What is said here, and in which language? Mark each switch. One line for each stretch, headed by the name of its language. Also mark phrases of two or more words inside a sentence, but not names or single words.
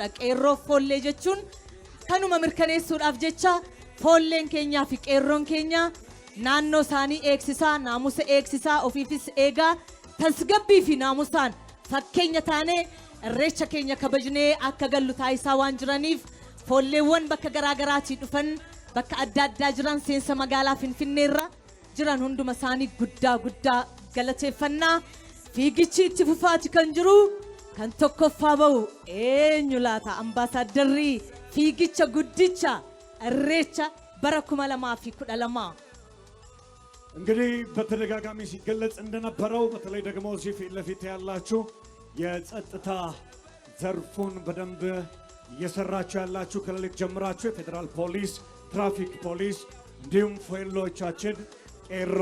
Oromo: Qeerroo foollee jechuun kanuma mirkaneessuudhaaf jecha foolleen keenyaa fi qeerroon keenya naannoo isaanii eegsisaa, naamusa eegsisaa, ofiifis eegaa tasgabbii fi naamusaan fakkeenya taanee irreecha keenya kabajnee akka gallu taasisaa waan jiraniif foolleewwan bakka garaagaraatii dhufan bakka adda addaa jiran seensa magaalaa Finfinneerra jiran hunduma isaanii guddaa galateeffannaa. Fiigichi itti fufaati kan jiru kan tokkoffaa ba'u eenyu laata? Ambaasaaddarri fiigicha guddicha irreecha bara 2012
Amharic: እንግዲህ በተደጋጋሚ ሲገለጽ እንደነበረው በተለይ ደግሞ እዚህ ፊት ለፊት ያላችሁ የጸጥታ ዘርፉን በደንብ እየሰራችሁ ያላችሁ ከሌሊት ጀምራችሁ የፌዴራል ፖሊስ፣ ትራፊክ ፖሊስ እንዲሁም ፎይሎቻችን ቄሮ